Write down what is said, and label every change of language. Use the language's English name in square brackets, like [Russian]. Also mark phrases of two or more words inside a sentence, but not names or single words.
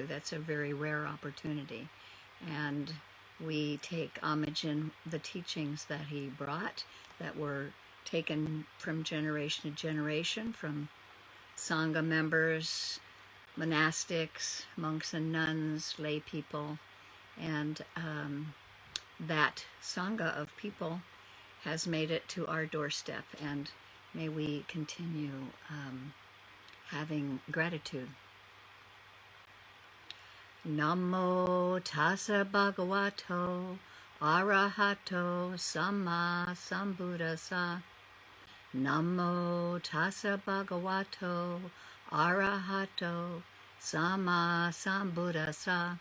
[English] That's a very rare opportunity. And we take homage in the teachings that he brought that were taken from generation to generation, from Sangha members, monastics, monks and nuns, lay people, and that Sangha of people has made it to our doorstep, and may we continue having gratitude. [Pali] Namo tassa bhagavato arahato samma sambuddhassa. Namo tassa bhagavato arahato samma sambuddhassa.